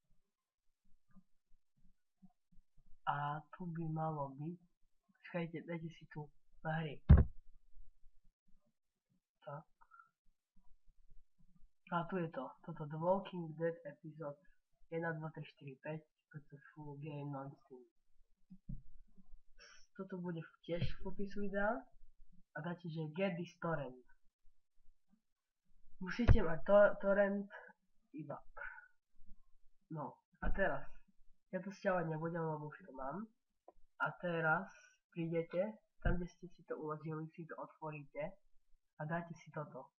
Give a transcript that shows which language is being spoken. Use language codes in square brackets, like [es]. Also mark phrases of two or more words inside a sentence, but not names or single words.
[sk] A tu by malo byť, počkajte, dajte si tu na hry. Tak. A tu je to, toto The Walking Dead epizód 1, 2, 3, 4, 5, toto [en] full game non-steam. [sk] Toto bude tiež v popisu videa a dáte, že [en] get this torrent. [sk] Musíte mať torrent iba. No, a teraz. Ja to stiahovať nebudem, lebo už to mám. A teraz prídete, tam kde ste si to uložili, si to otvoríte a dáte si toto.